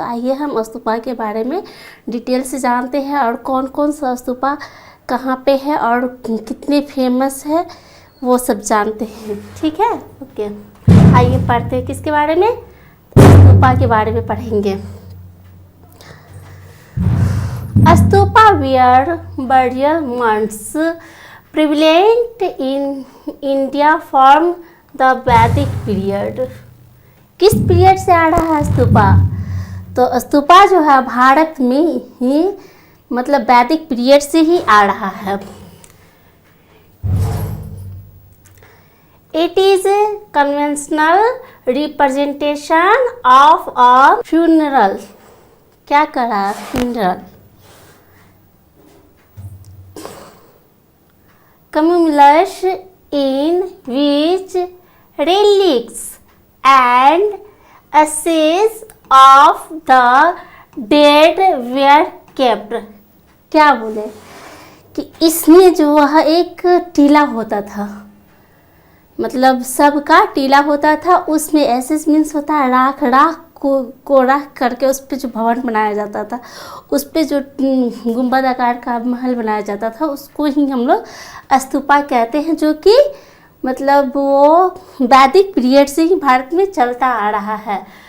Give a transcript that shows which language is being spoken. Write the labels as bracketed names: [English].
[Hindi] तो आइए हम स्तूपा के बारे में डिटेल से जानते हैं और कौन कौन सा स्तूपा कहाँ पे है और कितने फेमस है वो सब जानते हैं। ठीक है, ओके। आइए पढ़ते हैं किसके बारे में? स्तूपा के बारे में पढ़ेंगे। [English] Stupa were burial mounds prevalent in India from the Vedic period। [Hindi] किस पीरियड से आ रहा है स्तूपा? तो स्तूपा जो है भारत में ही मतलब वैदिक पीरियड से ही आ रहा है। [English] It is a conventional representation of a funeral. [Hindi] क्या करा? [English] Funeral cumulus in which relics and ashes of the dead were kept। [Hindi] क्या बोले कि इसमें जो वह एक टीला होता था, मतलब सबका टीला होता था, उसमें एसेस मीन्स होता है राख को रख करके उस पर जो भवन बनाया जाता था, उस पर जो गुंबद आकार का महल बनाया जाता था, उसको ही हम लोग स्तूपा कहते हैं, जो कि मतलब वो वैदिक पीरियड से ही भारत में चलता आ रहा है।